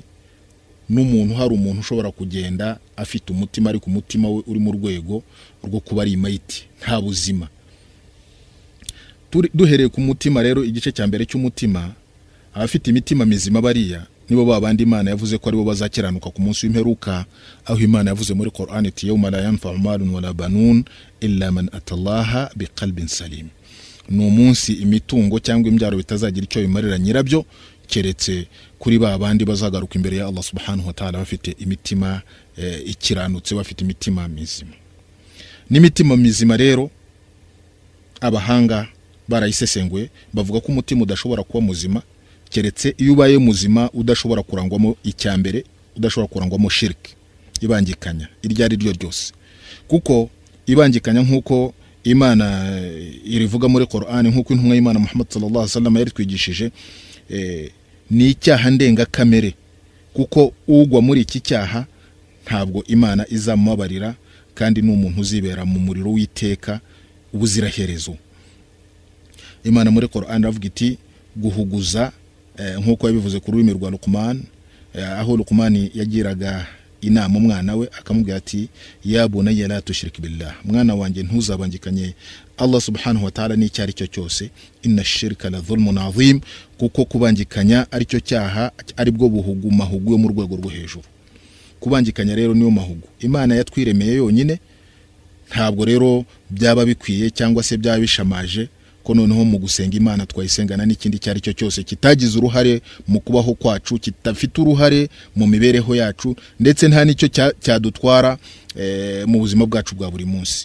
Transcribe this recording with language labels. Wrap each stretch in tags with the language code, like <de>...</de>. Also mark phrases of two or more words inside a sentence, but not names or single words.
<rw>N'umuntu hari umuntu ushobora kugenda afite umutima ariko umutima we uri mu rwego rwo kuba ari mayiti, nta buzima. Duhereye ku mutima rero, igice cya mbere cy'umutima, abafite imitima mizima bariya nibo babandi Imana yavuze ko aribo bazakiranuka ku munsi w'imperuka, aho Imana yavuze muri Qur'an iti</rw> <ar>يوم لا ينفع مال ولا بنون إلا من أتى الله بقلب سليم.</ar> <rw>Ni umunsi imitungo cyangwa imbyaro bitazagira icyo bimarira nyirabyo, keretse kuri babandi bazagaruka imbere ya Allah</rw> <ar>سبحانه وتعالى</ar> <rw>bafite imitima ikiranutse, bafite imitima mizima. N'imitima mizima rero abahanga barayisesenguye bavuga ko umutima udashobora kuba muzima keretse iyo ubaye muzima udashobora kurangwamo icyambere, udashobora kurangwamo shirki, ibangikanya iryo ari ryo ryose. Kuko ibangikanya nkuko Imana irivuga muri Qur'an, nkuko intumwa y'Imana Muhammad</rw> <ar>صلى الله عليه وسلم</ar> <rw>yaritwigishije, ni icyaha ndenga kamere, kuko ugwa muri iki cyaha ntabwo Imana izamubabarira, kandi n'umuntu uzibera mu muriro w'iteka ubuziraherezo. Imana muri Qur'an iravuga iti guhuguza, nkuko yabivuze ku rurimi rwa Luqman, aho Luqman yagiraga inama umwana we akamubwira ati</rw> <ar>يا بني لا تشرك بالله,</ar> <rw>mwana wanjye ntuzabangikanye Allah</rw> <ar>سبحانه وتعالى</ar> <rw>n'icyo ari cyo cyose,</rw> <ar>إن الشرك لظلم عظيم,</ar> <rw>kuko kubangikanya ari cyo cyaha ari bwo mahugu yo mu rwego rwo hejuru. Kubangikanya rero niyo mahugu Imana yatwiremeye yonyine, ntabwo rero byaba bikwiye cyangwa se byaba bishamaje ko noneho mu gusenga Imana twayisengana n'ikindi cyari cyo cyose kitagize uruhare mu kubaho kwacu, kitafite uruhare mu mibereho yacu, ndetse nta nicyo cyadutwara mu buzima bwacu bwa buri munsi.</rw>